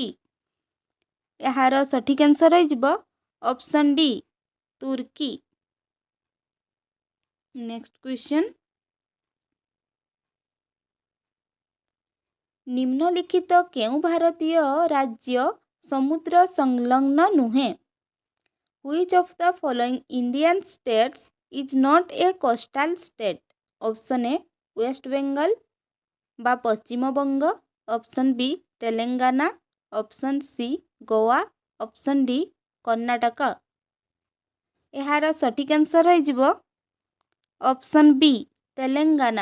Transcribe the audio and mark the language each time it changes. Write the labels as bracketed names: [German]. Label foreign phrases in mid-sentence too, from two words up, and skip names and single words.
[Odia] ଏହାର ସଠିକ୍ ଆନ୍ସର୍ ହୋଇଯିବ [English] option D [Odia] ତୁର୍କୀ। [English] next question, [Odia] ନିମ୍ନଲିଖିତ କେଉଁ ଭାରତୀୟ ରାଜ୍ୟ ସମୁଦ୍ର ସଂଲଗ୍ନ ନୁହେଁ? [English] Which of the following Indian states is not a coastal state? option A West Bengal [Odia] ବା ପଶ୍ଚିମବଙ୍ଗ, [English] option B [Odia] ତେଲେଙ୍ଗାନା, [English] option C [Odia] ଗୋଆ, [English] option D [Odia] କର୍ଣ୍ଣାଟକ। ଏହାର ସଠିକ୍ ଆନ୍ସର୍ ହୋଇଯିବ [English] option B [Odia] ତେଲେଙ୍ଗାନା।